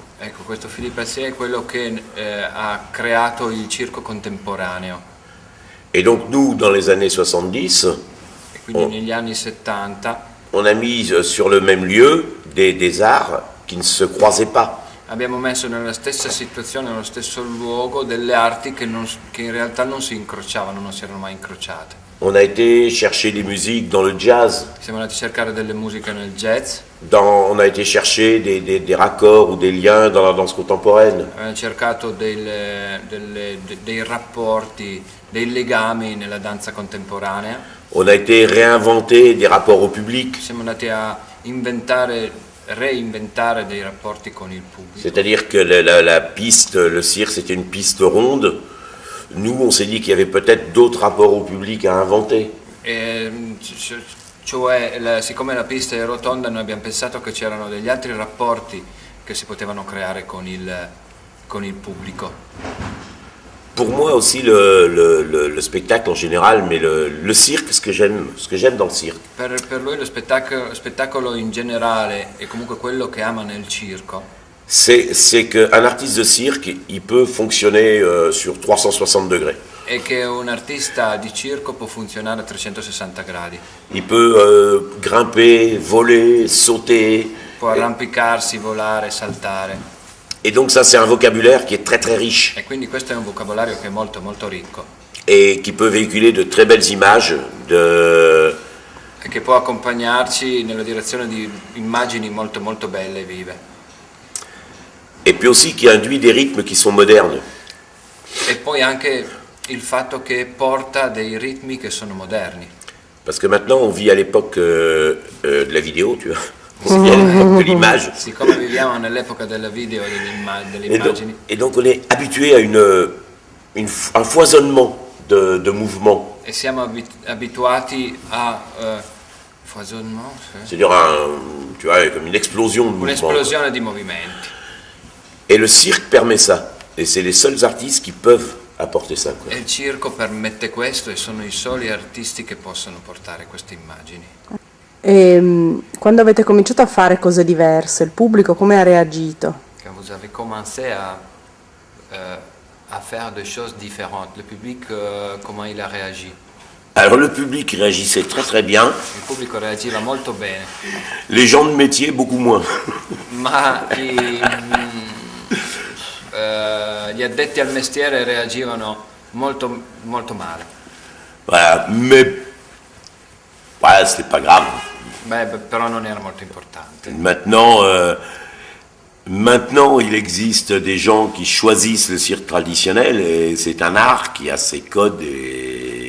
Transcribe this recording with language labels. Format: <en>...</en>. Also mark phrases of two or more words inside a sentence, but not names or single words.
<it>Ecco, questo Philippe Astley è quello che ha creato il circo contemporaneo.</it> <fr>Et donc nous, dans les années 70,</fr> <it>E quindi negli anni 70</it> <fr>on a mis sur le même lieu des arts qui ne se croisaient pas.</fr> <it>abbiamo messo nella stessa situazione, nello stesso luogo, delle arti che in realtà non si incrociavano, non si erano mai incrociate.</it> <fr>On a été chercher des musiques dans le jazz,</fr> <it>Siamo andati a cercare delle musiche nel jazz,</it> <fr>on a été chercher des raccords ou des liens dans la danse contemporaine.</fr> <it>abbiamo cercato dei rapporti, dei legami nella danza contemporanea,</it> <fr>On a été réinventer des rapports au public,</fr> <it>siamo andati a reinventare dei rapporti con il pubblico.</it> <fr>c'est-à-dire que la piste, le cirque, c'était une piste ronde. Nous, on s'est dit qu'il y avait peut-être d'autres rapports au public à inventer.</fr> <it>Cioè, siccome la pista è rotonda, noi abbiamo pensato che c'erano degli altri rapporti che si potevano creare con il pubblico.</it> <fr>Pour moi aussi, le spectacle en général, mais le cirque, ce que j'aime dans le cirque,</fr> <it>Per lui lo spettacolo in generale e comunque quello che ama nel circo</it> <fr>c'est qu'un artiste de cirque, il peut fonctionner sur 360 degrés.</fr> <it>è che un artista di circo può funzionare a 360 gradi.</it> <fr>Il peut grimper, voler, sauter.</fr> <it>Può arrampicarsi, volare, saltare.</it> <fr>Et donc ça, c'est un vocabulaire qui est très très riche</fr> <it>E quindi questo è un vocabolario che è molto molto ricco</it> <fr>et qui peut véhiculer de très belles images</fr> <it>e che può accompagnarci nella direzione di immagini molto molto belle e vive.</it> <fr>et puis aussi qui induit des rythmes qui sont modernes.</fr> <it>E poi anche il fatto che porta dei ritmi che sono moderni.</it> <fr>Parce que maintenant, on vit à l'époque de la vidéo, tu vois. On vit à l'époque de l'image.</fr> <it>Siccome viviamo nell'epoca della video e delle immagini,</it> <fr>Et donc on est habitué à un foisonnement de mouvements.</fr> <it>e siamo abituati a foisonnement,</it> <fr>C'est-à-dire, tu vois, comme une explosion de mouvements.</fr> <it>un'esplosione di movimenti.</it> <fr>Et le cirque permet ça. Et c'est les seuls artistes qui peuvent apporter ça, quoi.</fr> <it>E il circo permette questo e sono i soli artisti che possono portare queste immagini. E quando avete cominciato a fare cose diverse, il pubblico come ha reagito?</it> <fr>Quand vous avez commencé à faire des choses différentes, le public, comment il a réagi? Alors le public réagissait très très bien,</fr> <it>Il pubblico reagiva molto bene,</it> <fr>les gens de métier beaucoup moins.</fr> <it>ma gli addetti al mestiere reagivano molto, molto male.</it> <fr>Voilà, mais voilà, c'était pas grave.</fr> <it>Però non era molto importante.</it> <fr>Maintenant, il existe des gens qui choisissent le cirque traditionnel et c'est un art qui a ses codes et</fr>